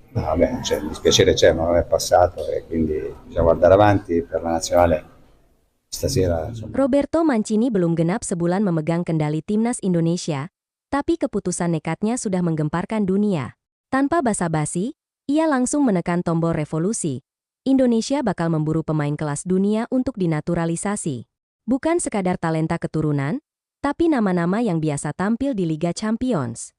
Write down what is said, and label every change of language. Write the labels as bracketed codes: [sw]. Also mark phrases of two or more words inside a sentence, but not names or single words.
[it] No, vabbè, cioè, il dispiacere c'è, ma non è passato e quindi bisogna guardare avanti per la nazionale stasera, insomma. [id] Roberto Mancini belum genap sebulan memegang kendali timnas Indonesia, tapi keputusan nekatnya sudah menggemparkan dunia. Tanpa basa-basi, ia langsung menekan tombol revolusi. Indonesia bakal memburu pemain kelas dunia untuk dinaturalisasi. Bukan sekadar talenta keturunan, tapi nama-nama yang biasa tampil di Liga Champions.